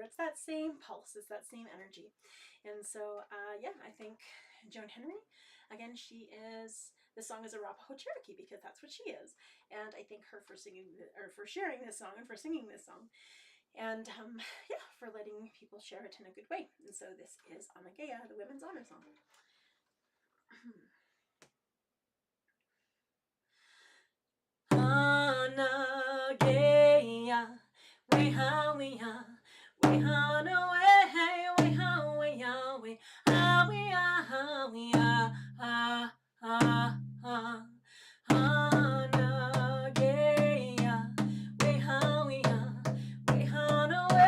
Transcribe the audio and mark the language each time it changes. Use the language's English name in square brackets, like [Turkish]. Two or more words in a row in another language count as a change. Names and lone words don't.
[English] It's that same pulse, it's that same energy. And so, yeah, I think Joan Henry, again, she is, the song is Arapaho Cherokee because that's what she is. And I thank her for singing, or for sharing this song and for singing this song. And yeah, for letting people share it in a good way. And so this is Anagaya, the Women's Honor Song. Anagaya, weha weha, weha no way, weha weha we, weha weha, Anagaya, weha weha, weha no